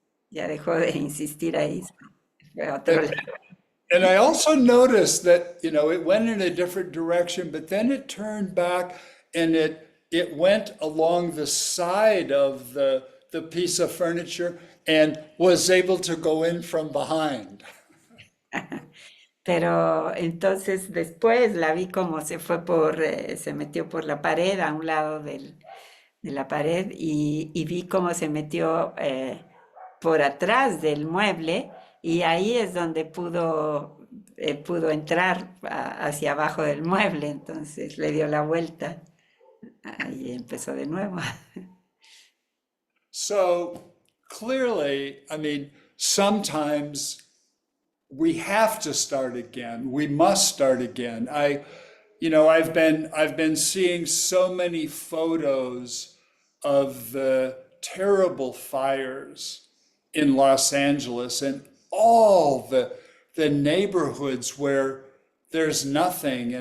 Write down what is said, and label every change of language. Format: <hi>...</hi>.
<es>Ya dejó de insistir ahí, fue a otro</es> <en>And,</en> <es>lado.</es> <en>and I also noticed that, it went in a different direction, but then it turned back and it went along the side of the piece of furniture and was able to go in from behind.</en> <es>Pero entonces después la vi como se metió por la pared, a un lado de la pared, y vi cómo se metió por atrás del mueble, y ahí es donde pudo entrar hacia abajo del mueble, entonces le dio la vuelta, y empezó de nuevo.</es> <en>So clearly, I mean, sometimes we have to start again. We must start again. I've been seeing so many photos of the terrible fires in Los Angeles and all the neighborhoods where there's nothing.</en>